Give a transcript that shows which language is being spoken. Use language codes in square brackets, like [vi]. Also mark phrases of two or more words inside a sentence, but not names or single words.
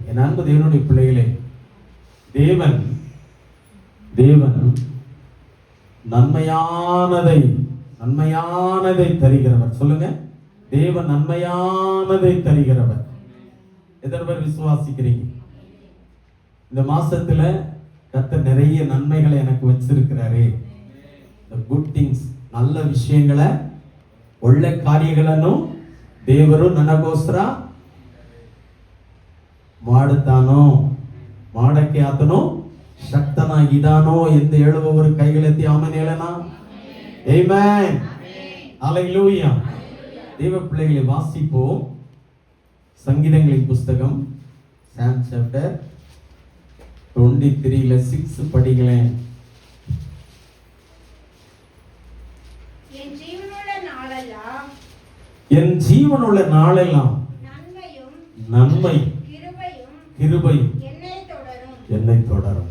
[ta] என் அன்பு தேவனுடைய பிள்ளைகளே, தேவன் நன்மையானதை தருகிறவர். சொல்லுங்க, தேவன் நன்மையானதை தருகிறவர். எத்தனை பேர் விசுவாசிக்கிறீங்க? இந்த மாசத்துல கர்த்தர் நிறைய நன்மைகளை எனக்கு வச்சிருக்கிறாரே. [en] good things, [ta] நல்ல விஷயங்களை, [kn] ಒಳ್ಳೆ ಕಾರ್ಯಗಳನ್ನು ದೇವರು ನನಗೋಸ್ಕರ ಮಾಡುತ್ತಾನೋ, ಮಾಡಕ್ಕೆ ಆತನು ಶಕ್ತನಾಗಿದ್ದಾನೋ ಎಂದು ಹೇಳುವವರು ಕೈಗಳೆತ್ತಿ ಆಮೆನ್ ಹೇಳೋಣ. ಆಮೆನ್. [ta] ஹல்லேலூயா. தேவ பிள்ளைகளை வாசிப்போம். சங்கீதங்களின் புஸ்தகம் [en] Psalm chapter [ta] 23 6 படிங்களேன். என் ஜீவனுள்ள நாளெல்லாம் நன்மை கிருபையும் என்னை தொடரும்.